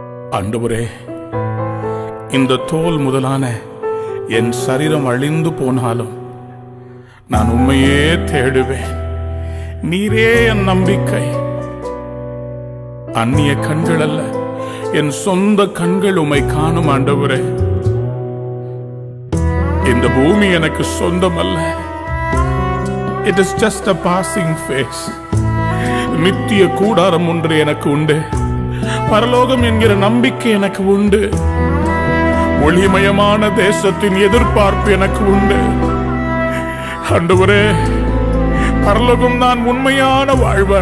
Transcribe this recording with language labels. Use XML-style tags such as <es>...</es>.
<ta>ஆண்டவரே, இந்த தோல் முதலான என் சரீரம் அழிந்து போனாலும் நான் உண்மையே தேடுவேன். நீரே என் நம்பிக்கை. அந்நிய கண்கள் அல்ல, என் சொந்த கண்கள் உம்மை காணும். ஆண்டவரே, இந்த பூமி எனக்கு சொந்தம் அல்ல.</ta> <en>It is just a passing phase.</en> <ta>நித்திய கூடாரம் ஒன்று எனக்கு உண்டு. பரலோகம் என்கிற நம்பிக்கை எனக்கு உண்டு. ஒளிமயமான தேசத்தின் எதிர்பார்ப்பு எனக்கு உண்டு. ஆண்டவரே, பரலோகம் தான் உண்மையான வாழ்வு.</ta>